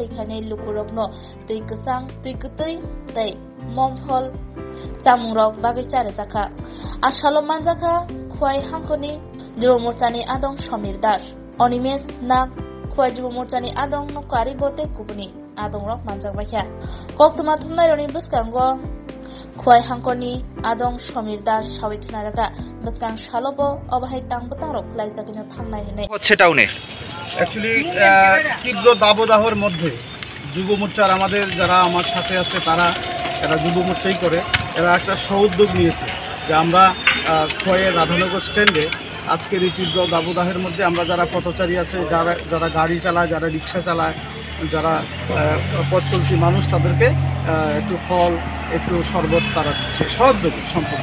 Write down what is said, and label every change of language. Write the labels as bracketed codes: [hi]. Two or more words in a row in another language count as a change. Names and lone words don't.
[trp] Khane Lukurogno Tui Kusang Tui Kutui Tei Momphol Samungrok Bagichare Jaka Ashalo Manjaka Khwai Hankoni Jubo Morchani Adong Shomir Das Onimes Nak Khwai Jubo Morchani Adong Nokari Bote Kubuni Adong Rok Manjak Bakya Koktuma Thumnai Roni Buskango Khwai Hankoni Adong Shomir Das Shawik Naraga Buskang Shalobo Obahai Tangbutang Rok Laizakino Thangnai Hene [bn] হচ্ছে টাউনে অ্যাকচুয়ালি তীব্র দাবদাহর মধ্যে যুব মোর্চার আমাদের যারা আমার সাথে আছে এরা যুব মোর্চাই করে এরা একটা সউদ্যোগ নিয়েছে যে আমরা খোয়াইয়ের রাধানগর স্ট্যান্ডে আজকের এই তীব্র দাবদাহের মধ্যে আমরা যারা পথচারী আছে যারা গাড়ি চালায় যারা রিক্সা চালায় যারা পথ চলতি মানুষ তাদেরকে একটু ফল একটু শরবত তারা দিচ্ছে সহযোগী সম্পূর্ণ।